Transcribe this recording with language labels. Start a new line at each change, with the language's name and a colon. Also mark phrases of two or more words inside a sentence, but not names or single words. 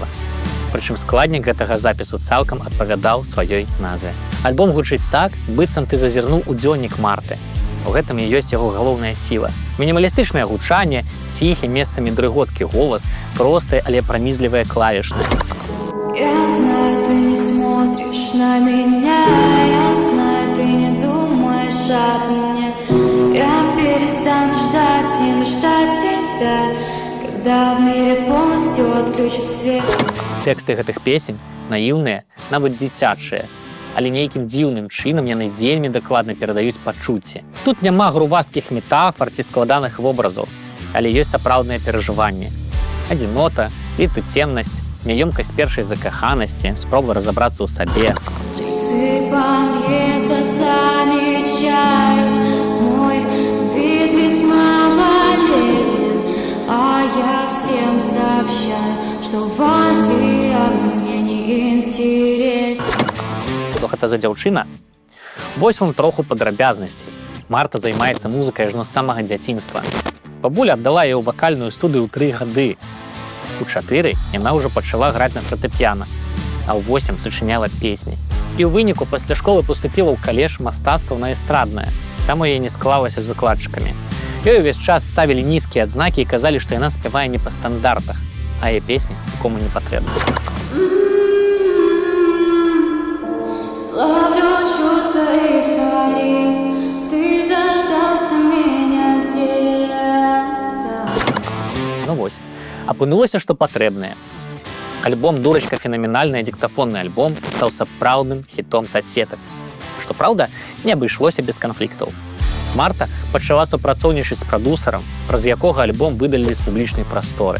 Belarusian: Прычым складнік гэтага запісу цалкам адпавядаў сваёй назве. Альбом гучыць так, быццам ты зазірнуў у дзённік Марты. У гэтым і ёсць яго галоўная сіла. Мінімалістычнае гучанне, ціхі, месцамі дрыготкі голас, простыя, але пранізлівыя клавішныя.
Russian: Я знаю, ты не смотришь на меня, я знаю, ты не думаешь об мне. Я перестану ждать и мечтать тебя, когда в мире полностью отключат свет.
Belarusian: Тэксты гэтых песень наіўныя, нават дзіцячыя, але нейкім дзіўным чынам яны вельмі дакладна перадаюць пачуцці. Тут няма грувасткіх метафор ці складаных вобразаў, але ёсць сапраўдныя перажыванні. Адзінота, летуценнасць, няёмкасць першай закаханасці, спроба разабрацца ў сабе.
Russian: Жильцы подъезда замечают мой вид весьма болезнен, а я всем сообщаю, что ваш диагноз мне не интересен.
Belarusian: Што гэта за дзяўчына? Вось вам троху падрабязнасцей. Марта займаецца музыкай ажно з самага дзяцінства. Бабуля аддала яе ў вакальную студыю ў 3 гады. У 4 яна ўжо пачала граць на фартэпіяна, а ў 8 сачыняла песні. І ў выніку пасля школы паступіла ў каледж мастацтваў на эстраднае. Там у яе не склалася з выкладчыкамі. Ёй увесь час ставілі нізкія адзнакі і казалі, што яна спявае не па стандартах, а яе песні нікому не патрэбны.
Russian: Славлю чувства эйфории, ты заждался меня где-то.
Belarusian: Ну вось, апынулася, што патрэбнае. Альбом «Дурачка. Фенаменальная диктафонны альбом» стаў сапраўдным хітом соцсетак. Што праўда, не абышлося без канфліктаў. Марта пачала супрацоўнічаць з прадусарам, праз якога альбом выдалілі з публічнай прасторы.